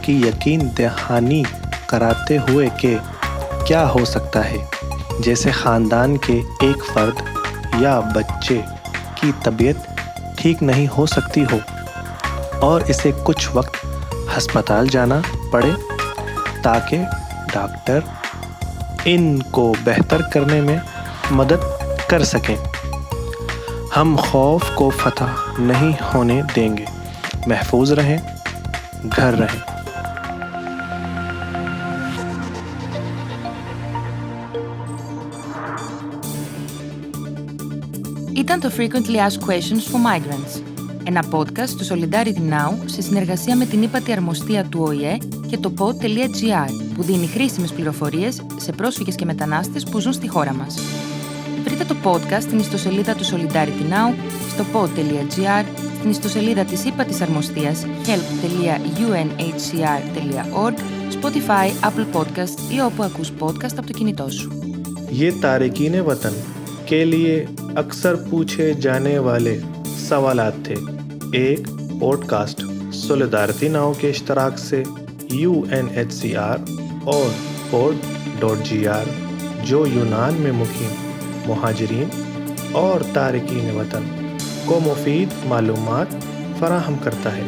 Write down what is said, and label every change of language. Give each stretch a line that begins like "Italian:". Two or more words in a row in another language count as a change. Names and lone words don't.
Urdu: کی یقین دہانی کراتے ہوئے کہ کیا ہو سکتا ہے جیسے خاندان کے ایک فرد یا بچے کی طبیعت ٹھیک نہیں ہو سکتی ہو اور اسے کچھ وقت ہسپتال جانا پڑے تاکہ ڈاکٹر انکو بہتر کرنے میں مدد کر سکیں. ہم خوف کو فتح نہیں ہونے دینگے. محفوظ رہیں، گھر رہیں.
Greek: Ήταν το Frequently Asked Questions for Migrants, ένα podcast του Solidarity Now σε συνεργασία με την ύπατη αρμοστία του ΟΗΕ και το pod.gr που δίνει χρήσιμες πληροφορίες σε πρόσφυγες και μετανάστες που ζουν στη χώρα μας. Βρείτε το podcast στην ιστοσελίδα του Solidarity Now, στο pod.gr, στην ιστοσελίδα της ύπατης αρμοστίας help.unhcr.org, Spotify, Apple Podcast ή όπου ακούς podcast από το κινητό σου.
Urdu: یہ تارکین وطن کے لیے اکثر پوچھے جانے والے سوالات تھے. ایک پوڈ کاسٹ سولیدارٹی ناؤ کے اشتراک سے UNHCR اور pod.gr جو یونان میں مقیم مہاجرین اور تارکین وطن کو مفید معلومات فراہم کرتا ہے.